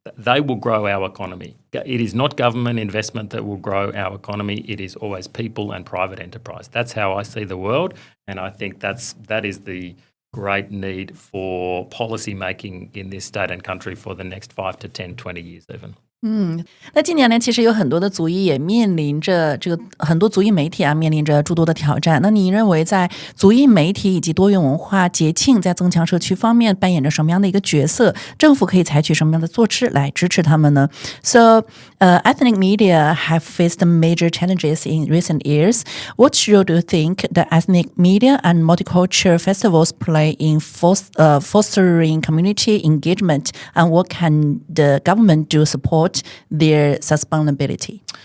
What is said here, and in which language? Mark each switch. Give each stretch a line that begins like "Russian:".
English: They will grow our economy. It is not government investment that will grow our economy. It is always people and private enterprise. That's how I see the world, and I think that is the great need for policy making in this state and country for the next 5 to 10, 20 years even.
Chinese: 那近年来其实有很多的族裔也面临着很多族裔媒体面临着诸多的挑战。那你认为在族裔媒体以及多元文化节庆在增强社区方面扮演着什么样的一个角色？政府可以采取什么样的措施来支持他们呢？
English: So, ethnic media have faced major challenges in recent years. What role do you think the ethnic media and multicultural festivals play in fostering community engagement, and what can the government do to support their sustainability?